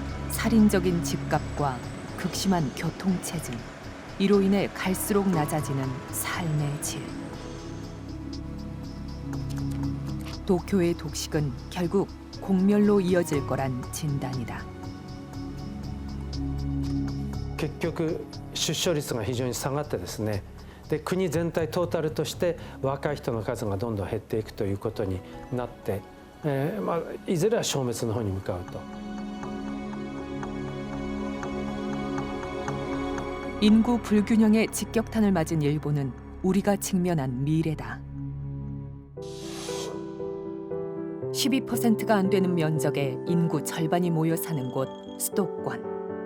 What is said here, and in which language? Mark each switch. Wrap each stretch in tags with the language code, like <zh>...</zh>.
<ko>살인적인 집값과 극심한 교통체증, 이로 인해 갈수록 낮아지는 삶의 질. 도쿄의 독식은 결국 공멸로 이어질 거란 진단이다.</ko> <ja>結局出生率が非常に下がってですね、で国全体トータルとして若い人の数がどんどん減っていくということになって、いずれは消滅の方に向かうと。</ja> <ko>인구 불균형의 직격탄을 맞은 일본은 우리가 직면한 미래다. 12%가 안 되는 면적에 인구 절반이 모여 사는 곳 수도권.</ko>